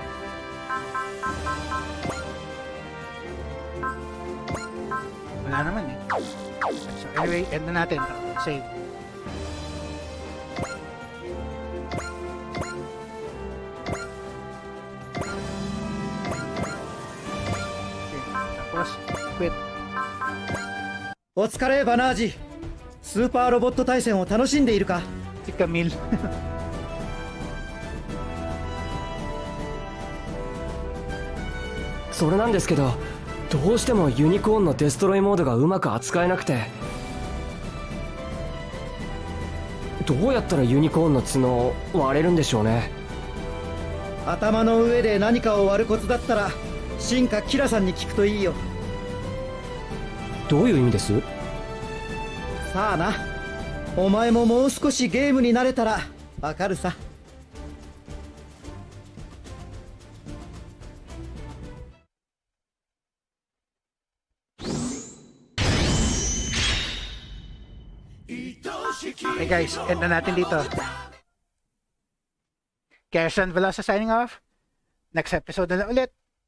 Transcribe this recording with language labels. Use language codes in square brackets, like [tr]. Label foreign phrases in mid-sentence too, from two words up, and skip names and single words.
[tl] Wala naman eh. [en] So anyway, [tl] end na natin. Save. Okay, tapos, quit. [ja] お疲れバナージ。スーパーロボット対戦を楽しんでいるか？ [tl] Si Camille. [ja] それなんですけど、どうしてもユニコーンのデストロイモードがうまく扱えなくて。どうやったらユニコーンの角割れるんでしょうね。頭の上で何かを割るコツだったら進化キラさんに聞くといいよ。どういう意味です？さあな、お前ももう少しゲームに慣れたらわかるさ。 [en] Hey guys, [tl] end na natin dito. [en] Kersan Velosa signing off. Next episode [tl] na lang ulit.